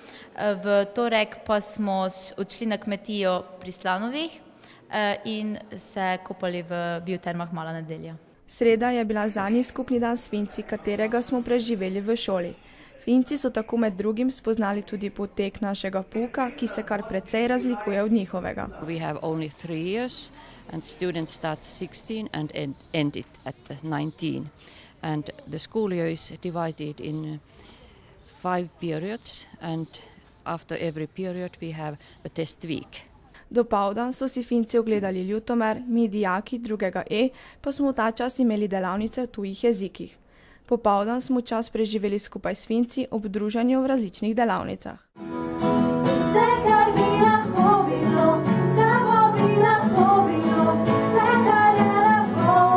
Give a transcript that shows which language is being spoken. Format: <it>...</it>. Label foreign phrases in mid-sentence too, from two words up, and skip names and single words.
<sl>V torek pa smo odšli na kmetijo pri Slanovih in se kopali v biotermah Mala nedelja. Sreda je bila zanje skupni dan s Finci, katerega smo preživeli v šoli. Finci so tako med drugim spoznali tudi potek našega pouka, ki se kar precej razlikuje od njihovega.</sl> <en>We have only 3 years and students start 16 and end it at 19. And the school year is divided in 5 periods and after every period we have a test week.</en> <sl>Dopoldan so si Finci ogledali Ljutomer, mi dijaki 2. E pa smo ta čas imeli delavnice v tujih jezikih. Popoldan smo čas preživeli skupaj s Finci ob druženju v različnih delavnicah. Vse, kar bi lahko bilo, s tabo bi lahko bilo, vse, kar je lahko.</sl>